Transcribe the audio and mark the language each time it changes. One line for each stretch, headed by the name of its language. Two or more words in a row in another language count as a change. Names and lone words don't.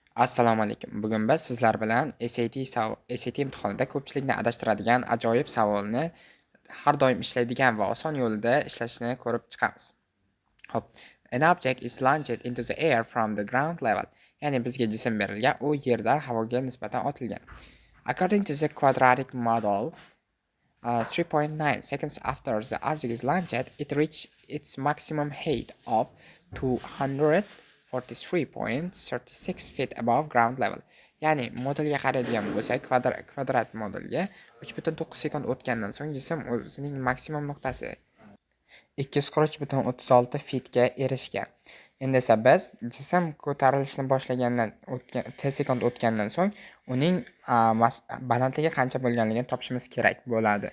Uzbek: Assalomu alaykum. Bugun biz sizlar bilan SAT imtihonida ko'pchilikni adashtiradigan ajoyib savolni har doim ishlaydigan va oson yo'lida ishlashni ko'rib chiqamiz. Xo'p,
English: an object is launched into the air from the ground level.
Uzbek: Ya'ni bizga jism berilgan, u yerdan havoga nisbatan otilgan.
English: According to the quadratic model, 3.9 seconds after the object is launched, it reached its maximum height of 243.36 feet above ground level.
Uzbek: Ya'ni modelga qaraydigan bo'lsak, kvadrat modelga 3.9 sekund o'tgandan so'ng jism o'zining maksimum nuqtasi 243.36 fitga erishgan. Endi esa biz jism ko'tarilishni boshlagandan t sekund o'tgandan so'ng uning balandligi qancha bo'lganligini topishimiz kerak bo'ladi.